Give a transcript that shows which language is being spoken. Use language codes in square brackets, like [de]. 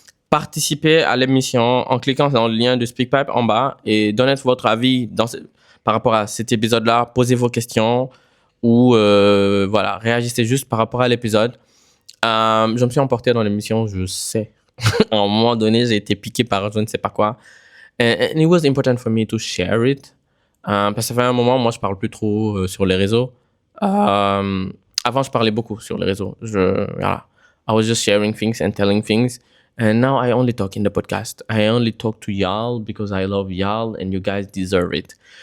[fr] Participez à l'émission en cliquant dans le lien du SpeakPipe en bas et donnez votre avis par rapport à cet épisode-là. Posez vos questions ou voilà, réagissez juste par rapport à l'épisode. Je me suis emporté dans l'émission, je sais. À un moment donné, j'ai été piqué par je ne sais pas quoi. [en] And it was important for me to share it. [fr] Parce que ça fait un moment, moi, je parle plus trop sur les réseaux. Avant, je parlais beaucoup sur les réseaux. Voilà. [en] I was just sharing things and telling things. And now I only talk in the podcast. I only talk to y'all because I love y'all and you guys deserve it.